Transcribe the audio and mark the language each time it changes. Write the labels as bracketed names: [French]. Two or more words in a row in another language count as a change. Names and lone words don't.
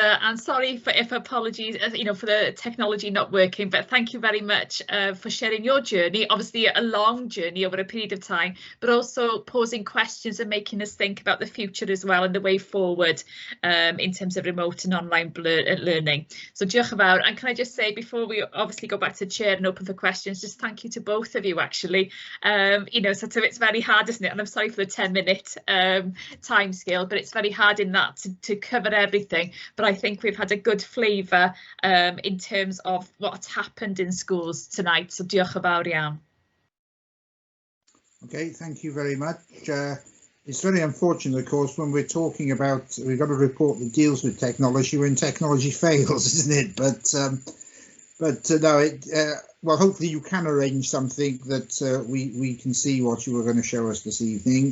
[English] And sorry if apologies, you know, for the technology not working, but thank you very much for sharing your journey. Obviously a long journey over a period of time, but also posing questions and making us think about the future as well and the way forward in terms of remote and online learning. So [Welsh] diolch yn fawr. [English] And can I just say, before we obviously go back to the chair and open for questions, just thank you to both of you actually. You know, so it's very hard, isn't it? And I'm sorry for the 10-minute time scale, but it's very hard in that to cover everything, but I think we've had a good flavour in terms of what's happened in schools tonight. So [Welsh] diolch yn fawr iawn. [English] Okay, thank you very much. It's very unfortunate, of course, when we're talking about, we've got a report that deals with technology when technology fails, isn't it? But no, well, hopefully you can arrange something that we can see what you were going to show us this evening.